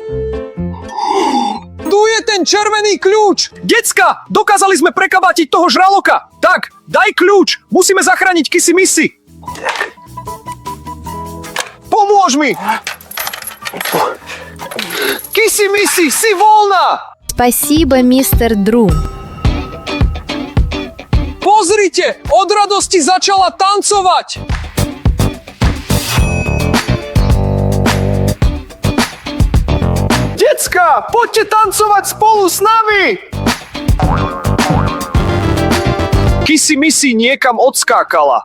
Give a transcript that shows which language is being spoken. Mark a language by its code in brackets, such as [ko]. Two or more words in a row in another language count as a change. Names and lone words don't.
[sk] Tu je ten červený kľúč. Decka, dokázali sme prekabatiť toho žraloka. Tak, daj kľúč. Musíme zachrániť Kissy Missy. Pomôž mi. Kissy Missy, si voľná. [ru] Спасибо, мистер Дру. [sk] Pozrite, od radosti začala tancovať. Decka, poďte tancovať spolu s nami. Kissy Missy niekam odskákala.